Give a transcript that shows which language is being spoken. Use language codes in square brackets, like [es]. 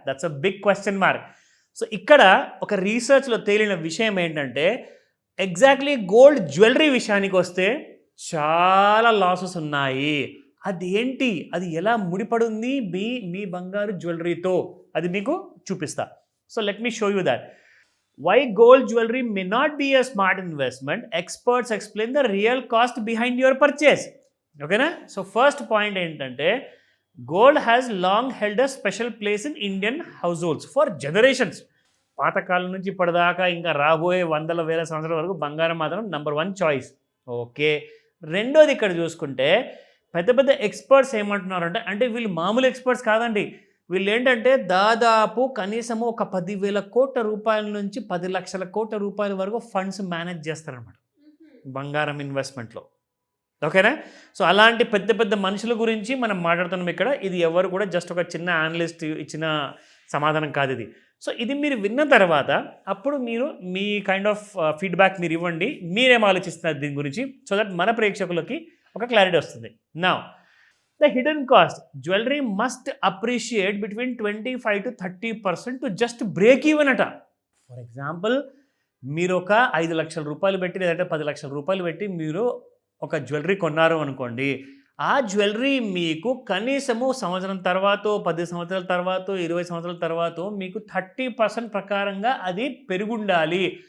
[en] That's a big question mark. [te] So ఇక్కడ ఒక రీసెర్చ్లో తేలిన విషయం ఏంటంటే ఎగ్జాక్ట్లీ గోల్డ్ జ్యువెలరీ విషయానికి వస్తే చాలా లాసెస్ ఉన్నాయి. అదేంటి, అది ఎలా ముడిపడుంది మీ బంగారు జ్యువెలరీతో, అది మీకు చూపిస్తా. [en] So let me show you that. Why gold jewelry may not be a smart investment? Experts explain the real cost behind your purchase. Okay na? So first point [te] ఏంటంటే [en] gold has long held a special place in Indian households for generations. [te] పాతకాలం నుంచి ఇప్పటిదాకా ఇంకా రాబోయే వందల వేల సంవత్సరాల వరకు బంగారం మాత్రం నెంబర్ 1 చాయిస్. ఓకే, రెండోది ఇక్కడ చూసుకుంటే పెద్ద పెద్ద ఎక్స్పర్ట్స్ ఏమంటున్నారంటే, అంటే వీళ్ళు మామూలు ఎక్స్పర్ట్స్ కాదండి, వీళ్ళు ఏంటంటే దాదాపు కనీసము ఒక 10,000 కోట్ల రూపాయల నుంచి 10 లక్షల కోట్ల రూపాయల వరకు ఫండ్స్ మేనేజ్ చేస్తారనమాట బంగారం ఇన్వెస్ట్మెంట్లో. ఓకేనా? సో అలాంటి పెద్ద పెద్ద మనుషుల గురించి మనం మాట్లాడుతున్నాం ఇక్కడ. ఇది ఎవరు కూడా జస్ట్ ఒక చిన్న అనలిస్ట్ ఇచ్చిన సమాధానం కాదు ఇది. సో ఇది మీరు విన్న తర్వాత అప్పుడు మీరు మీ [en] kind of feedback [te] మీరు ఇవ్వండి, మీరేం ఆలోచిస్తున్నారు దీని గురించి, [en] so that [te] మన ప్రేక్షకులకి ఒక క్లారిటీ వస్తుంది. [en] now the hidden cost, jewelry must appreciate between 25 to 30% to just break even [te] అట. [en] for example [te] మీరు ఒక 5 లక్షల రూపాయలు పెట్టి లేదంటే 10 లక్షల రూపాయలు పెట్టి మీరు ఒక జ్యువెలరీ కొన్నారు అనుకోండి, ఆ జ్యువెలరీ మీకు కనీసము సంవత్సరం తర్వాత, 10 సంవత్సరాల తర్వాత, 20 సంవత్సరాల తర్వాత మీకు 30% ప్రకారంగా అది పెరుగుండాలి.